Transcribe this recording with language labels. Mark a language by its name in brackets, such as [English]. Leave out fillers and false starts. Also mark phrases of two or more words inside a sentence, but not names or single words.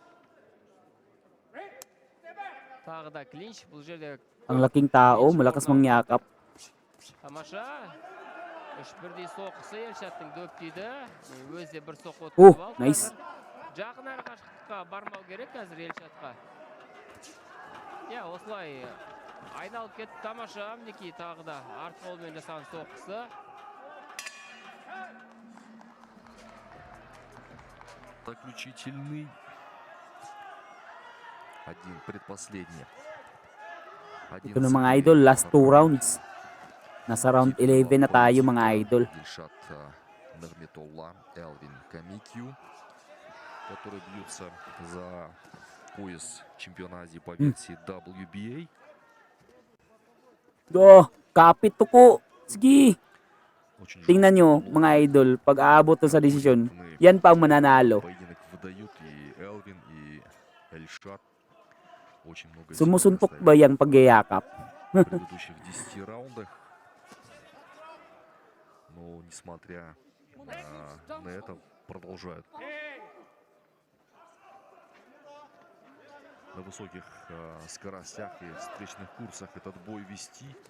[Kazakh] Тағы да клинч, бұл жерде [Filipino] Ang laking tao, malakas mangyakap. [Kazakh] тамаша. Үш бірдей соққысы Елшаттың дөп тиді. Өзі бір соққы О, өткізіп алды. [English] nice. [Kazakh] Қазір жақын әрі қашықтыққа бармау керек қазір Елшатқа. Осылай айналып кетті. Тамаша мінекей тағы да арт қолмен жасаған соққысы. [Russian] Заключительный. Один предпоследний. [Filipino] Ito na mga idol, [English] last 2 rounds. [Filipino] Nasa round 11 na tayo mga idol. [Russian] Дильшат Нагметолла, Элвин Камикью, которые бьются за пояс чемпиона Азии по версии WBA. [Filipino] Kapit to ko. Sige. [Russian] Очень [Filipino] Tingnan nyo mga idol, pag aabot to sa desisyon, yan pa ang mananalo. [Russian] поединок выдают и Элвин, и Эльшат. Очень много [Filipino] Sumusuntok ba yung pagyayakap? [Russian] в предыдущих 10 раундах. Но несмотря на это, продолжают на высоких скоростях и встречных курсах этот бой вести.